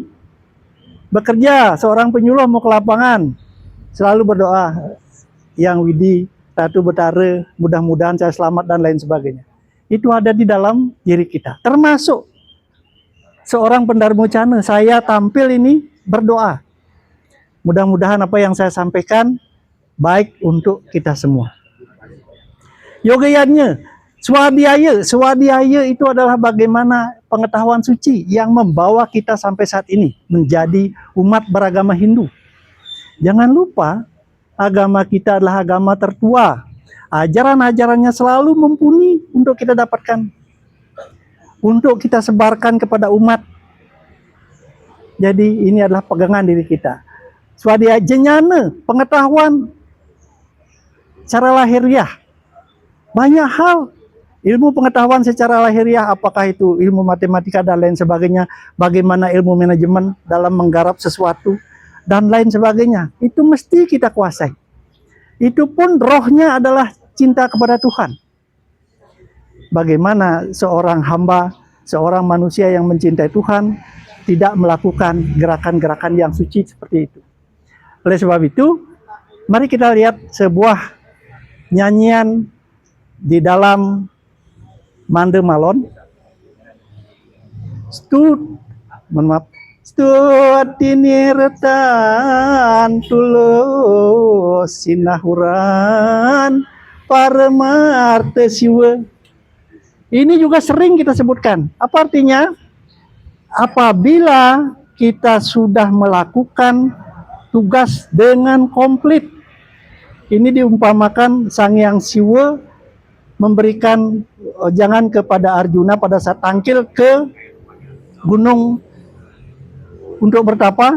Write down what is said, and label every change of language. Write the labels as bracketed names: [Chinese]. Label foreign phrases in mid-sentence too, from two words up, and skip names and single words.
[Indonesian] Bekerja, seorang penyuluh mau ke lapangan, selalu berdoa, yang Widi, Ratu Betara, mudah-mudahan saya selamat dan lain sebagainya. Itu ada di dalam diri kita. Termasuk seorang pendarmocana, saya tampil ini berdoa. Mudah-mudahan apa yang saya sampaikan baik untuk kita semua. [Sanskrit] योगयन्य स्वाध्याय. [Indonesian] Swadhyaya itu adalah bagaimana pengetahuan suci yang membawa kita sampai saat ini menjadi umat beragama Hindu. Jangan lupa, agama kita adalah agama tertua. Ajaran-ajarannya selalu mumpuni untuk kita dapatkan, untuk kita sebarkan kepada umat. Jadi ini adalah pegangan diri kita. [Sanskrit] स्वाध्याय ज्ञान, [Indonesian] pengetahuan secara lahiriah. Banyak hal, ilmu pengetahuan secara lahiriah, apakah itu ilmu matematika dan lain sebagainya, bagaimana ilmu manajemen dalam menggarap sesuatu, dan lain sebagainya. Itu mesti kita kuasai. Itu pun rohnya adalah cinta kepada Tuhan. Bagaimana seorang hamba, seorang manusia yang mencintai Tuhan, tidak melakukan gerakan-gerakan yang suci seperti itu. Oleh sebab itu, mari kita lihat sebuah nyanyian di dalam Mande Malon. [Kawi] Stutinirtan tulus sinahuran paramarte siwa. [Indonesian] Ini juga sering kita sebutkan. Apa artinya? Apabila kita sudah melakukan tugas dengan komplit. Ini diumpamakan Sang Hyang Siwa memberikan jangan kepada Arjuna pada saat tangkil ke gunung untuk bertapa.